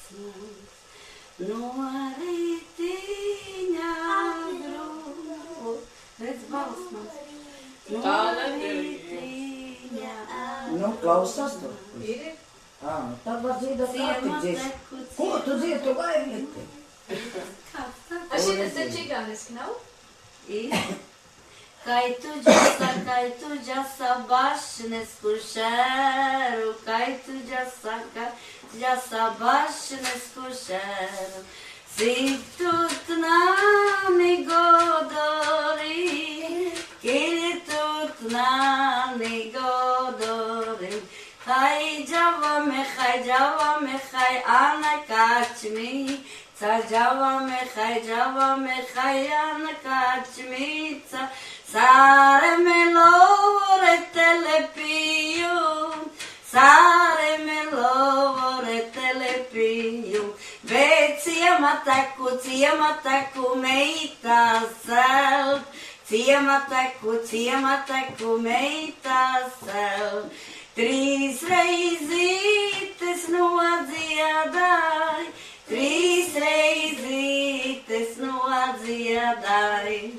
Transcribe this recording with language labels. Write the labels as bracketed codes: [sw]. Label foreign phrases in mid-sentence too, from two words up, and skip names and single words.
[lv] No rītiņa grū. Redz, balss man. No rītiņa. Nu, klausās tu. Ir? Tad var dziedāt kārtīgdzies. Ko tu dziedi, tu gailīti? Kā tā? A šitas ir čigāniski, nav? Ir. [rom] Kaj tu džasa bašnes kušēru, kaj tu džasa bašnes kušēru, situt nāni godori, kiri tut nāni godori, kaj džava mechai, ana kačmi, Java mechai, ana kačmica, Sare me lovore [lv] telepiju, bet ciemataku meita seld, ciemataku meita seld, 3 reizītes nodziedāj, 3 reizītes nodziedāj.